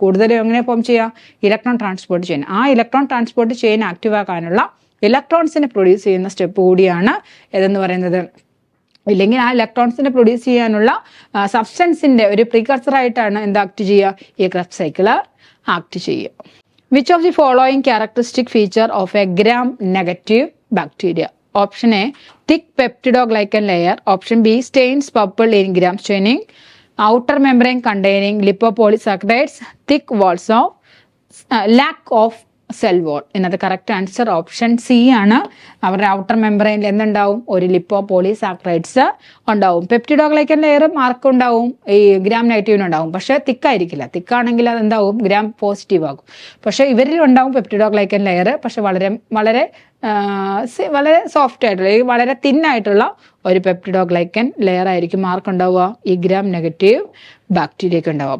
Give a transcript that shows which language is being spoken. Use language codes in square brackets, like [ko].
[ml] കൂടുതലും എങ്ങനെ ഫോം ചെയ്യുക? Electron transport chain. ആ ഇലക്ട്രോൺ ട്രാൻസ്പോർട്ട് ചെയിൻ ആക്റ്റീവ് ആക്കാനുള്ള ഇലക്ട്രോൺസിനെ പ്രൊഡ്യൂസ് ചെയ്യുന്ന സ്റ്റെപ്പ് കൂടിയാണ് ഏതെന്ന് പറയുന്നത്. ഇല്ലെങ്കിൽ ആ ഇലക്ട്രോൺസിനെ പ്രൊഡ്യൂസ് ചെയ്യാനുള്ള സബ്സ്റ്റൻസിന്റെ ഒരു പ്രീകർസർ ആയിട്ടാണ് എന്ത് ആക്ട് ചെയ്യുക? ഈ ക്രബ്സ് സൈക്കിൾ ആക്ട് ചെയ്യുക. [en] Which of the following characteristic feature of a gram negative bacteria? Option A, thick peptidoglycan layer. Option B, stains purple in gram staining. Outer membrane containing lipopolysaccharides. Thick walls of lack of cell wall. [ml] ഇതിനകത്ത് correct answer option C ആണ്. അവരുടെ outer മെമ്പറൈനിൽ എന്തുണ്ടാവും? ഒരു ലിപ്പോപോളിസാക്രൈഡ്സ് ഉണ്ടാവും. Peptidoglycan layer mark ഉണ്ടാവും, ഈ gram നെഗറ്റീവിനുണ്ടാവും. പക്ഷേ തിക്കായിരിക്കില്ല. തിക്കാണെങ്കിൽ അതെന്താവും? Gram positive ആകും. പക്ഷേ ഇവരിൽ ഉണ്ടാവും പെപ്റ്റിഡോഗ്ലൈക്കൻ ലെയർ, പക്ഷെ വളരെ വളരെ വളരെ സോഫ്റ്റ് ആയിട്ടുള്ള വളരെ തിന്നായിട്ടുള്ള ഒരു പെപ്റ്റിഡോഗ്ലൈക്കൻ ലെയർ ആയിരിക്കും മാർക്ക് ഉണ്ടാവുക ഈ ഗ്രാം നെഗറ്റീവ് ബാക്ടീരിയക്ക് ഉണ്ടാവുക.